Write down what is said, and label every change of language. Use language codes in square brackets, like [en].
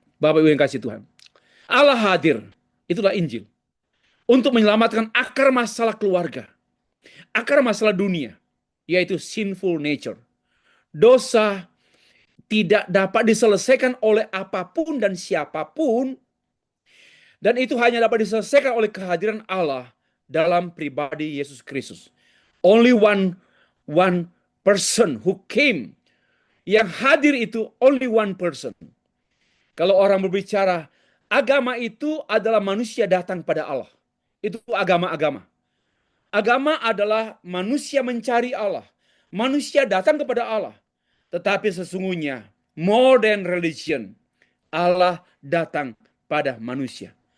[id] Bapak Ibu yang kasih Tuhan, Allah hadir, itulah Injil, untuk menyelamatkan akar masalah keluarga, akar masalah dunia, yaitu [en] sinful nature. [id] Dosa tidak dapat diselesaikan oleh apapun dan siapapun, dan itu hanya dapat diselesaikan oleh kehadiran Allah dalam pribadi Yesus Kristus. [en] Only one person who came. [id] Yang hadir itu [en] only one person. [id] Kalau orang berbicara Agama itu adalah manusia datang pada Allah. Itu agama-agama. Agama adalah manusia mencari Allah. Manusia datang kepada Allah. Tetapi sesungguhnya, [en] modern religion, [id] Allah datang pada manusia.